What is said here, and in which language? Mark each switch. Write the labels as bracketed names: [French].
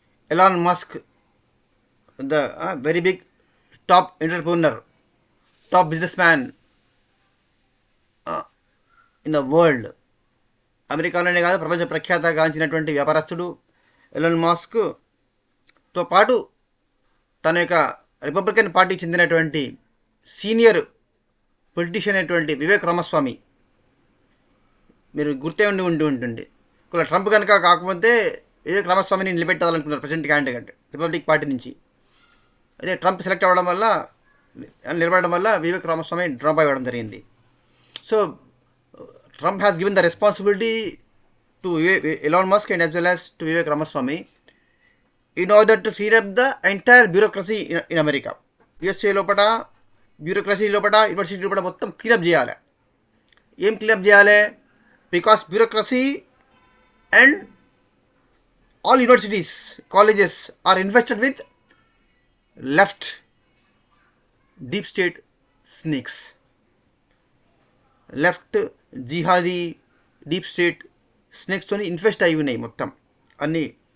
[Telugu] Elon Musk, [English] the very big top entrepreneur, top business man in the world, [Telugu] అమెరికాలోనే కాదు ప్రపంచ ప్రఖ్యాతగాంచినటువంటి వ్యాపారస్తుడు Elon మస్క్తో పాటు తన యొక్క రిపబ్లికన్ పార్టీకి చెందినటువంటి సీనియర్ పొలిటీషియన్ అయినటువంటి వివేక్ రామస్వామి, మీరు గుర్తే ఉంటుంది. ఒకవేళ ట్రంప్ కనుక కాకపోతే Vivek రామస్వామిని నిలబెట్టాలనుకున్నారు president candidate republic party నుంచి. అదే ట్రంప్ సెలెక్ట్ అవ్వడం వల్ల, నిలబడడం వల్ల వివేక్ రామస్వామి డ్రాప్ అవ్వడం జరిగింది. [English] So Trump has given the responsibility to Elon Musk and as well as to Vivek Ramaswamy in order to clear up the entire bureaucracy in America. [Telugu] USA లోపల bureaucracy లోపల, university లోపల మొత్తం క్లీనప్ చేయాలి. ఏం cleanup చేయాలి? [English] because bureaucracy and all universities, colleges are invested with left deep state snakes, left jihadi deep state స్నేక్స్తో [Telugu] invest అయి ఉన్నాయి మొత్తం అన్నీ.